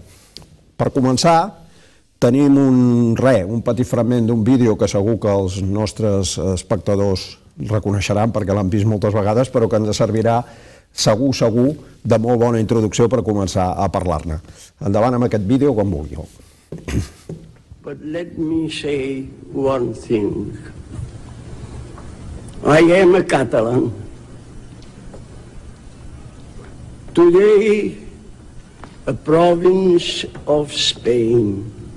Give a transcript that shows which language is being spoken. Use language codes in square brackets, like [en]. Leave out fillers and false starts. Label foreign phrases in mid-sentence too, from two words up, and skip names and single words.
[ca] Per començar, tenim un petit fragment d'un vídeo que segur que els nostres espectadors reconeixeran perquè l'han vist moltes vegades, però que ens servirà segur, de molt bona introducció per començar a parlar-ne. Endavant amb aquest vídeo quan vulgueu. [en] But let me say one thing. I am a Catalan. Today, a province of Spain.